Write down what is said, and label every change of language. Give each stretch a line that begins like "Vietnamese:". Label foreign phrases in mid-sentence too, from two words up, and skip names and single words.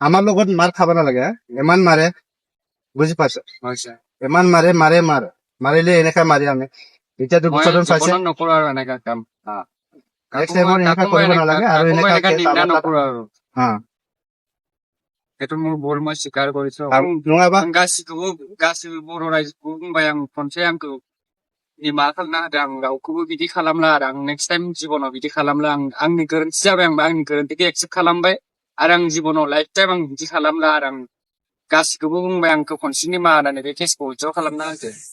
Assamese: আমাৰ লগত মাৰ খাব নালাগে ইমান মাৰে বুজি পাইছ হয় স্যাৰ ইমান মাৰিলে এনেকে মাৰি আমি এতিয়া মই দুবছৰ পাইছে জীৱনত নকৰো আৰু এনেকা কাম
English: next time
Assamese: এনেকা কৰিব নালাগে আৰু এনেকা নিন্দা নকৰো আৰু হা সেইটো মোৰ ভুল মই স্বীকাৰ কৰিছো
Bodo: नङाबा गासिबो बर' रायजोखौ बुंबाय आं खनसे आंखौ निमाहा खालामना होदों आं रावखौबो बिदि खालामला आरो आं
English: next time
Bodo: जिबनाव बिदि खालामला आंनि गोरोन्थि जाबाय आंनि गोरोन्थिखौ एक्सेप्ट खालामबाय आरो आं जिबनाव
English: life time
Bodo: आं बिदि खालामला आरो आं गासिखौबो बुंबाय आंखौ खनसे निमाहा होनानै बे केसखौ उइथ्र' खालामना होदो